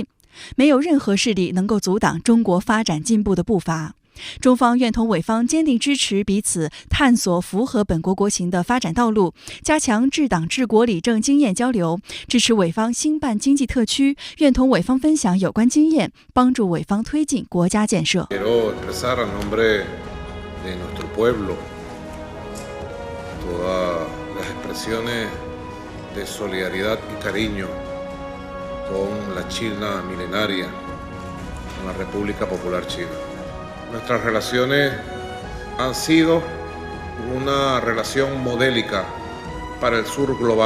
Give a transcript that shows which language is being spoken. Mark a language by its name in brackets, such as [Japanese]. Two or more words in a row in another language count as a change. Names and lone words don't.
[Chinese] 没有任何势力能够阻挡中国发展进步的步伐。中方愿同委方坚定支持彼此探索符合本国国情的发展道路，加强治党治国理政经验交流，支持委方兴办经济特区，愿同委方分享有关经验，帮助委方推进国家建设。 [Spanish] con la China milenaria, con la República Popular China. Nuestras relaciones han sido una relación modélica para el sur global.